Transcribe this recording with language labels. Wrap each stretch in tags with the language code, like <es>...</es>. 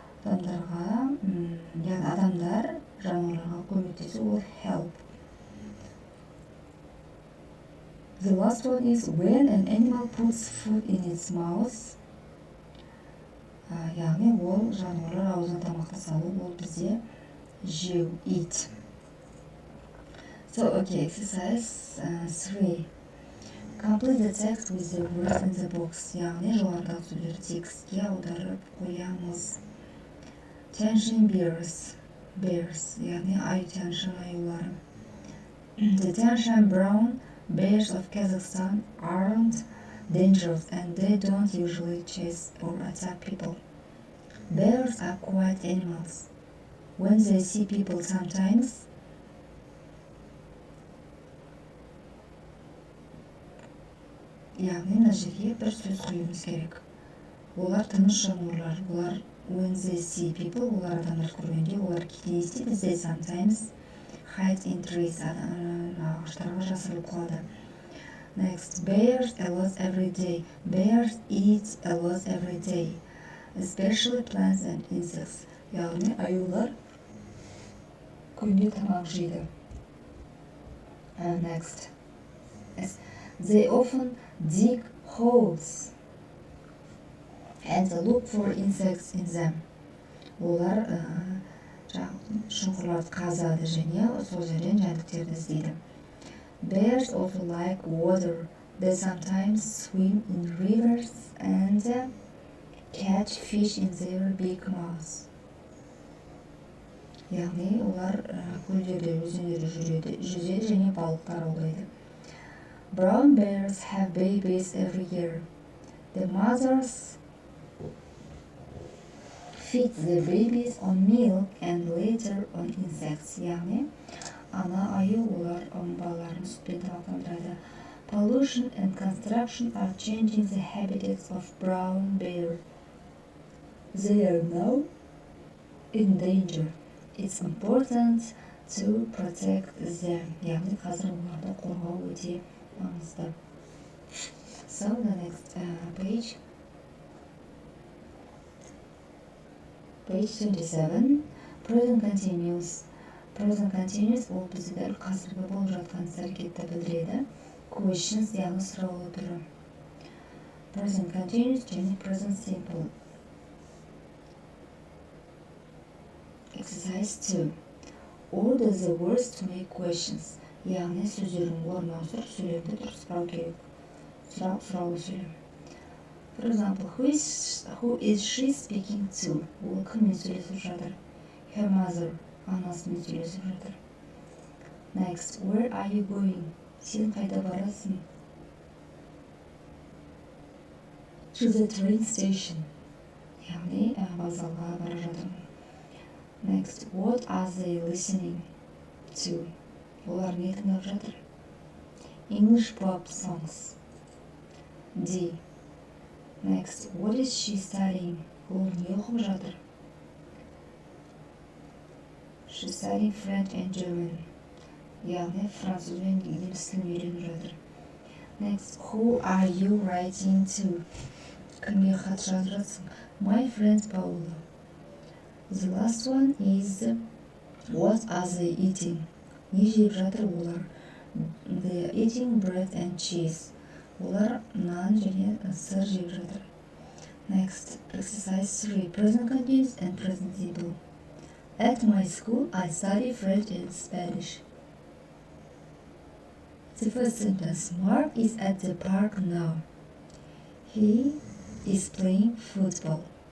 <kk>Адамдар жануарларға көмектесу, ол help.</kk> <en>The last one is when an animal puts food in its mouth.</en> <kk>Яғни ол жануарлар аузына тамақты салу, ол бізде жеу, eat.</kk> <en>So, exercise 3. Complete the text with the words in the box.</en> <kk>Яғни жоғарыдағы сөздерді текстке аударып қоямыз.</kk> <en>Tension bears,</en> <kk>яғни аю-тянь-шань аюлары.</kk> <en>The Tian-Shan brown bears of Kazakhstan aren't dangerous and they don't usually chase or attack people. Bears are quiet animals. When they see people sometimes,</en> <kk>яғни мына жерге бір сөз қоюымыз керек. Олар тыныш жануарлар. Олар</kk> <en>when they see people,</en> <kk>олар адамдар көргенде, олар кейде не істейді?</kk> <en>They sometimes hide in trees.</en> <kk>Ағаштарға жасырылып қалады.</kk> <en>Next, bears a lot every day. Bears eat a lot every day, especially plants and insects.</en> <kk>Яғни аюлар күнде тамақ жейді.</kk> <en>Next, they often dig holes and look for insects in them.</en> <kk>Олар шұңқырларды қазады және сол жерден жәндіктерді іздейді.</kk> <en>Bears also like water. They sometimes swim in rivers and catch fish in their big mouths.</en> <kk>Яғни олар көлдерде, өзендерде жүзеді және балықтар аулайды.</kk> <en>Brown bears have babies every year. The mothers feed their babies on milk and later on insects.</en> <kk>Яғни ана аю олар балаларын сүтпен тамақтандырады.</kk> <en>Pollution and construction are changing the habitats of brown bear. They are now in danger. It's important to protect them.</en> <kk>Яғни қазір оларды қорғау өте маңызды.</kk> <en>So the next page Page 27. Present continuous.</en> <kk>Present continuous ол бізде дәл қазіргі болып жатқан іс-әрекетті білдіреді. Questions яғни сұраулы түрі.</kk> <en>Present continuous және present simple. Exercise 2. Order the words to make questions.</en> <kk>Яғни сөздердің орнына ауыстырып сөйлемді дұрыс сұрау керек. Сұраулы сөйлем.</kk> <en>For example, who is she speaking to?</en> <kk>Ол кіммен сөйлесіп жатыр?</kk> <en>Her mother.</en> <kk>Анасымен сөйлесіп жатыр.</kk> <en>Next, where are you going?</en> <kk>Сен қайда барасың?</kk> <en>To the train station.</en> <kk>Яғни вокзалға бара жатырмын.</kk> <en>Next, what are they listening to?</en> <kk>Олар не тыңдап жатыр?</kk> <en>English pop songs. D. Next, what is she studying?</en> <kk>Ол не оқып жатыр?</kk> <en>She's studying French and German.</en> <kk>Яғни француз бен неміс тілін үйреніп жатыр.</kk> <en>Next, who are you writing to?</en> <kk>Кімге хат жазып жатсың?</kk> <en>My friend Paula. The last one is what are they eating?</en> <kk>Не жеп жатыр олар?</kk> <en>They are eating bread and cheese.</en> <kk>Олар нан және сыр жеп жатыр.</kk> <en>Next, exercise 3. Present continuous and present simple. At my school, I study French and Spanish. The first sentence. Mark is at the park now. He is playing football.</en>